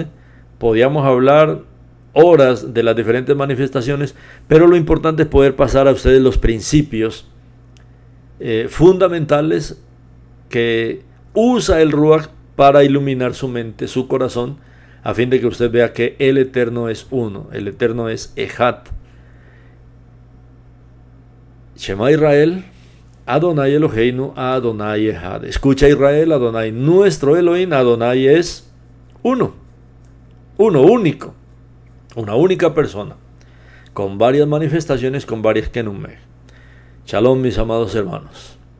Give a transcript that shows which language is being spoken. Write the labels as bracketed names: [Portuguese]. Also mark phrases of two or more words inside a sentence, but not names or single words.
[Spanish] Podíamos hablar horas de las diferentes manifestaciones, pero lo importante es poder pasar a ustedes los principios fundamentales que usa el Ruach para iluminar su mente, su corazón, a fin de que usted vea que el Eterno es uno, el Eterno es Echad. [Hebrew] שמע ישראל, אדני אלהינו, אדני אחד. [Spanish] Escucha Israel, Adonai nuestro Elohim, Adonai es uno, único, una única persona, con varias manifestaciones, con varias kenumej. Shalom, mis amados hermanos.